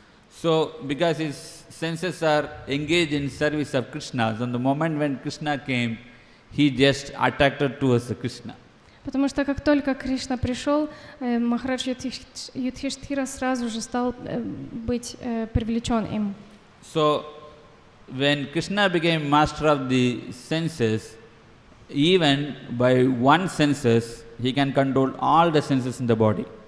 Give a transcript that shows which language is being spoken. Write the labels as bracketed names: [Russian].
[English] So, because his senses are engaged in service of Krishna, so the moment when Krishna came, he just attracted towards Krishna. [Russian] Потому что как только Кришна пришел, Махарадж Юдхиштхира сразу же стал быть привлечен им. [English] So, when Krishna became master of the senses, even by one senses, he can control all the senses in the body.